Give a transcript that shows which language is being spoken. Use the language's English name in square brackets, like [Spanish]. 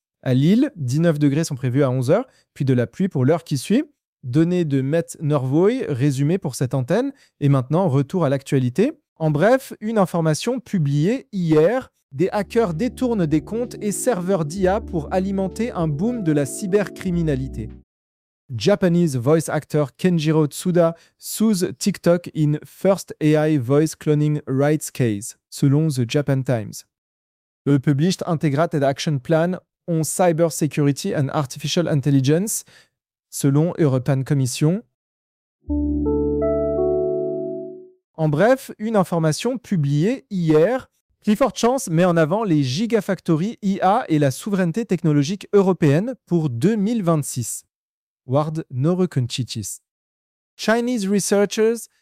[French] À Lille, 19 degrés sont prévus à 11h, puis de la pluie pour l'heure qui suit. Données de Met Norvoy, résumé pour cette antenne. Et maintenant, retour à l'actualité. En bref, une information publiée hier. Des hackers détournent des comptes et serveurs d'IA pour alimenter un boom de la cybercriminalité. [English] Japanese voice actor Kenjiro Tsuda sues TikTok in first AI voice cloning rights case, [French] selon [English] The Japan Times. The published integrated action plan on cybersecurity and artificial intelligence, [French] selon [English] European Commission. [French] En bref, une information publiée hier. Clifford Chance met en avant les Gigafactory IA et la souveraineté technologique européenne pour 2026. Ward Norokunchichis. [English] Chinese researchers